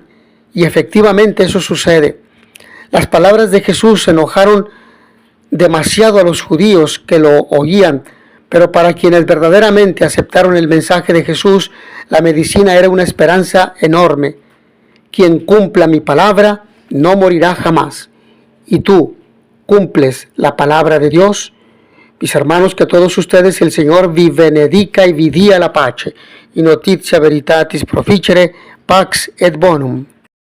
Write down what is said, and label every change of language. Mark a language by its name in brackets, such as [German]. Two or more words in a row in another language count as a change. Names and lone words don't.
[Spanish] Y efectivamente eso sucede. Las palabras de Jesús enojaron demasiado a los judíos que lo oían, pero para quienes verdaderamente aceptaron el mensaje de Jesús, la medicina era una esperanza enorme. Quien cumpla mi palabra no morirá jamás. y tú cumples la palabra de Dios. Mis hermanos, que todos ustedes el Señor [Italian] vi benedica [Spanish] y [Italian] vi dia la pace. [Latin] In notitia veritatis proficere, pax et bonum.